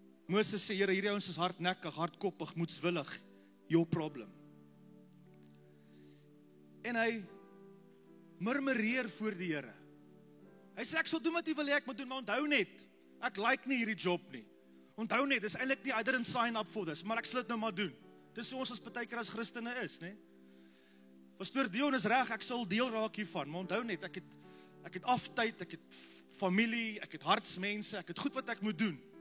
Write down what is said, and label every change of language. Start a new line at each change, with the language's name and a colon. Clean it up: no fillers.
Afrikaans: Moses sê, Here, hierdie ouens is hardnekkig, hardkoppig, moedswillig,
English: your problem.
Afrikaans: En hy murmureer voor die Here. Hy sê, ek sal doen wat u wil hê ek moet doen, maar onthou net, ek like nie hierdie job nie. Onthou net, dis eintlik nie,
English: I didn't sign up for this,
Afrikaans: maar ek sal dit nou maar doen. Dis so ons as partykeer as Christene is, né? Pastoor Dion is reg, ek sal deel raak hiervan, maar onthou net, ek het aftyd, ek het familie, ek het hartsmense, ek het goed wat ek moet doen.